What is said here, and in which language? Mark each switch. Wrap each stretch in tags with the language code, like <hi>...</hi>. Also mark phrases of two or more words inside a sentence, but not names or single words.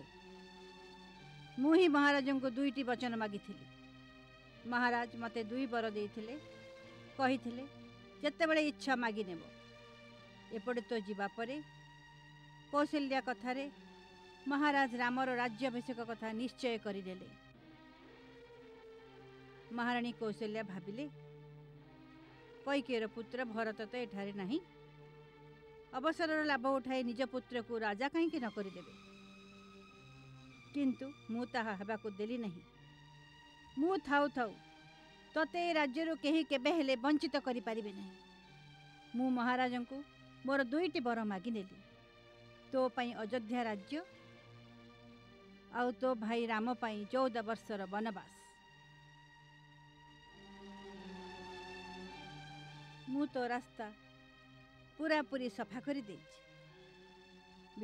<or>ମୁଁ ହିଁ ମହାରାଜ କୁ ଦୁଇଟି ବଚନ ମାଗିଥିଲି। ମହାରାଜ ମତେ ଦୁଇ ବର ଦେଇଥିଲେ, କହିଥିଲେ ଯେତେବେଳେ ଇଚ୍ଛା ମାଗି ନେବୁ। ଏପଟେ ତୋ ଯିବା ପରେ କୌଶଲ୍ୟା କଥାରେ ମହାରାଜ ରାମର ରାଜ୍ୟାଭିଷେକ କଥା ନିଶ୍ଚୟ କରିଦେଲେ। ମହାରାଣୀ କୌଶଲ୍ୟା ଭାବିଲେ କୈକେୟୀର ପୁତ୍ର ଭରତ ତ ଏଠାରେ ନାହିଁ, ଅବସର ଲାଭ ଉଠାଇ ନିଜ ପୁତ୍ର କୁ ରାଜା କାହିଁ ନ କରିଦେବେ। କିନ୍ତୁ ମୁଁ ତାହା ହେବାକୁ ଦେଲି ନାହିଁ। ମୁଁ ଥାଉ ଥାଉ ତତେ ରାଜ୍ୟରୁ କେହି କେବେ ହେଲେ ବଞ୍ଚିତ କରି ପାରିବେ ନାହିଁ। ମୁଁ ମହାରାଜ କୁ ମୋର ଦୁଇଟି ବର ମାଗି ନେଲି, ତୋ ପାଇଁ ଅଯୋଧ୍ୟା ରାଜ୍ୟ ଆଉ ତୋ ଭାଇ ରାମ ପାଇଁ 14 ବର୍ଷର ବନବାସ। ମୁଁ ତୋ ରାସ୍ତା ପୁରା ପୁରି ସଫା କରି ଦେଇଛି।</or>